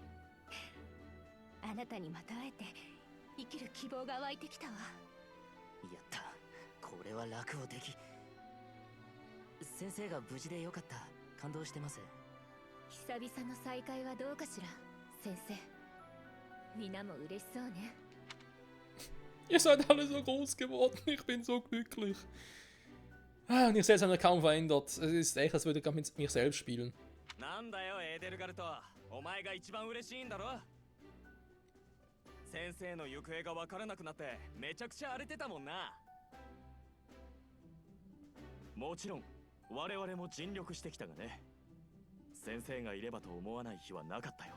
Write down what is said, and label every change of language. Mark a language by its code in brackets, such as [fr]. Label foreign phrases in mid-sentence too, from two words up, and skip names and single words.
[ja] あなたにまた会えて生きる希望が湧いてきたわ。やった。これは楽をでき。先生が無事でよかった。感動してます。久々の再会はどうかしら、先生。皆も嬉しそうね。 [de] Ihr seid alle so groß geworden, ich bin so glücklich. Ah, und ihr seht, es hat sich kaum verändert. Es ist echt, als würde ich gerade mit mir selbst spielen. [ja] なんだよエーデルガルト、お前が一番嬉しいんだろ。先生の行方が分からなくなってめちゃくちゃ荒れてたもんな。もちろん我々も尽力してきたがね。先生がいればと思わない日はなかったよ。